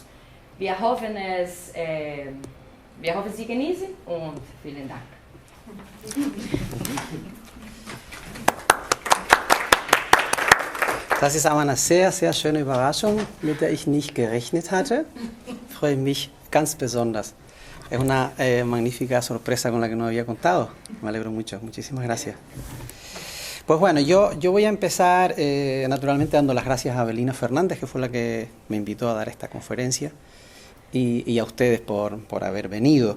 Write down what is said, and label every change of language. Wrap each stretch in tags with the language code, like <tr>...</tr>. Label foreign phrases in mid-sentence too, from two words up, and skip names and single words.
<de>Wir hoffen, Sie genießen und vielen Dank. Das ist aber eine sehr, sehr schöne Überraschung, mit der ich nicht gerechnet hatte. Freue mich ganz besonders.</de> <es>Es una magnífica sorpresa con la que no había contado. Me alegro mucho. Muchísimas gracias. Pues bueno, yo voy a empezar naturalmente dando las gracias a Avelina Fernández, que fue la que me invitó a dar esta conferencia, y a ustedes por haber venido.</es>